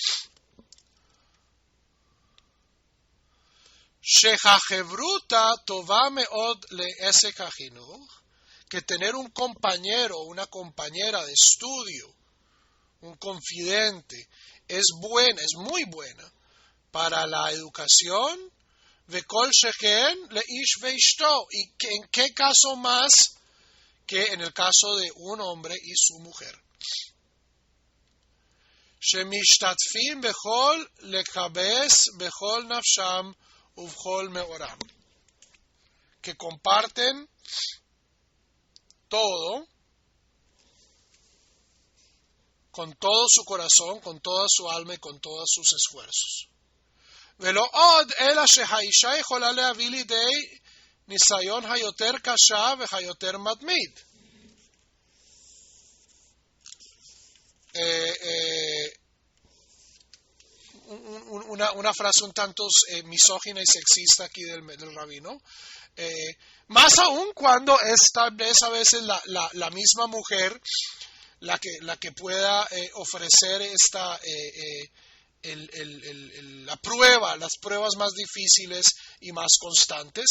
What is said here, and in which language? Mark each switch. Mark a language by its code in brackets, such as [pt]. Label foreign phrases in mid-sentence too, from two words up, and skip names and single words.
[he] שהחברותא טובה מאוד לעסק החינוך, [es] que tener un compañero o una compañera de estudio, un confidente, es muy buena para la educación. [he] וכל שכן לאיש ואשתו, [es] y en qué caso más que en el caso de un hombre y su mujer. [he] שמשתתפים בכל לקבס בכל נפשם ובכל מאורם, [es] que comparten todo con todo su corazón, con toda su alma y con todos sus esfuerzos. [he] ולא עוד אלא שהאישה יכולה להביא לידי ניסיון היותר קשה והיותר מתמיד. [es] Una frase un tanto misógina y sexista aquí del rabino. Más aún cuando es tal vez a veces la misma mujer la que pueda ofrecer la prueba, las pruebas más difíciles y más constantes.